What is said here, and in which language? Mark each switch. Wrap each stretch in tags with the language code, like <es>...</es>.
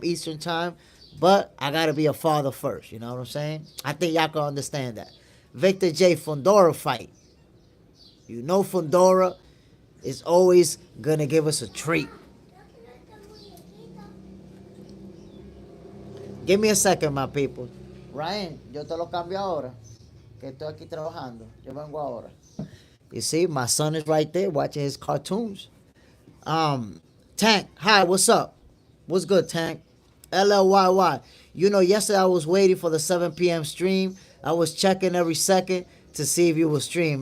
<en>Eastern time, but I got to be a father first. You know what I'm saying? I think y'all can understand that. Victor J. Fundora fight. Fundora is always going to give us a treat. Give me a second, my people.</en> <es>Ryan, yo te lo cambio ahora, que estoy aquí trabajando. Yo vengo ahora.</es> <en>You see, my son is right there watching his cartoons. Tank, hi, what's up? What's good, Tank? LLYY. Yesterday I was waiting for the 7 p.m. stream. I was checking every second to see if you would stream.</en>